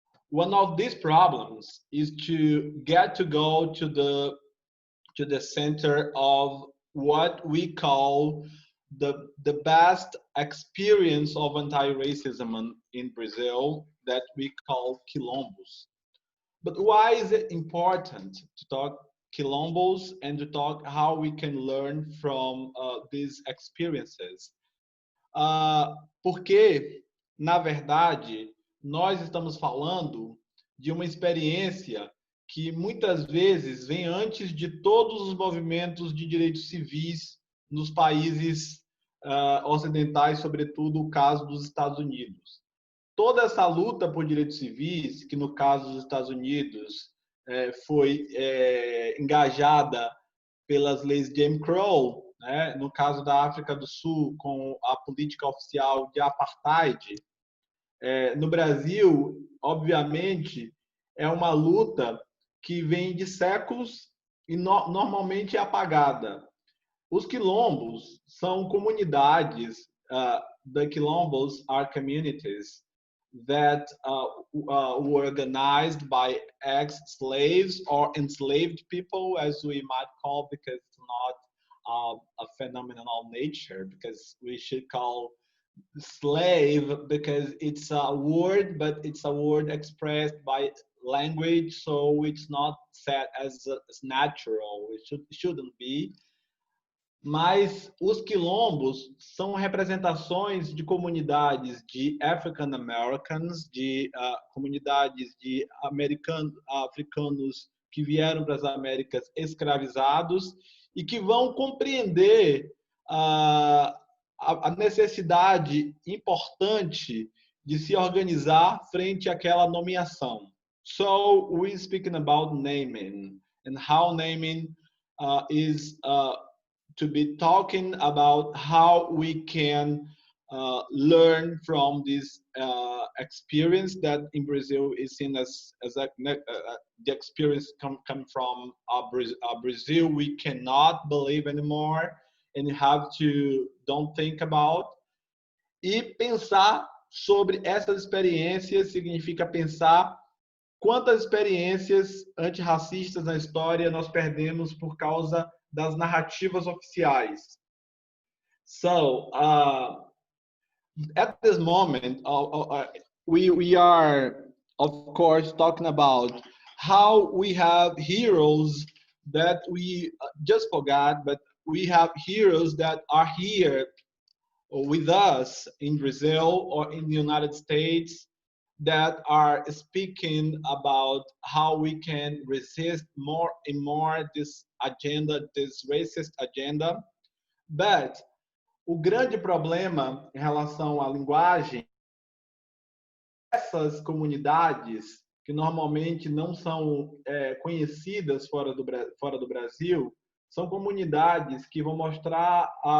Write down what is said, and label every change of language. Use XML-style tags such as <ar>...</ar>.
<en>One of these problems is to go to the center of what we call the best experience of anti-racism in Brazil, that we call quilombos. But why is it important to talk quilombos and to talk how we can learn from these experiences?</en> <pt>Porque, na verdade, nós estamos falando de uma experiência que muitas vezes vem antes de todos os movimentos de direitos civis nos países ocidentais, sobretudo o caso dos Estados Unidos. Toda essa luta por direitos civis, que no caso dos Estados Unidos foi engajada pelas leis de Jim Crow, né? No caso da África do Sul, com a política oficial de apartheid, no Brasil, obviamente, é uma luta que vem de séculos e normalmente é apagada. Os quilombos são comunidades,</pt> <en>the quilombos are communities that were organized by ex-slaves or enslaved people, as we might call, because it's not a phenomenon of nature, because we should call slave because it's a word, but it's a word expressed by language, so it's not set as natural. It shouldn't be.</en> <pt>mas os quilombos são representações de comunidades de African Americans, de comunidades de africanos que vieram para as Américas escravizados e que vão compreender a necessidade importante de se organizar frente àquela nomeação.</pt> <en>So, we're speaking about naming and how naming is to be talking about how we can learn from this experience that in Brazil is seen as the experience come from Brazil we cannot believe anymore and you have to don't think about.</en> <pt>E pensar sobre essas experiências significa pensar quantas experiências antirracistas na história nós perdemos por causa das narrativas oficiais.</pt> <en>So, at this moment, we are, of course, talking about how we have heroes that we just forgot, but we have heroes that are here with us in Brazil or in the United States that are speaking about how we can resist more and more this agenda, this racist agenda.</en> <pt>But o grande problema em relação à linguagem, essas comunidades que normalmente não são conhecidas fora do Brasil, são comunidades que vão mostrar</pt>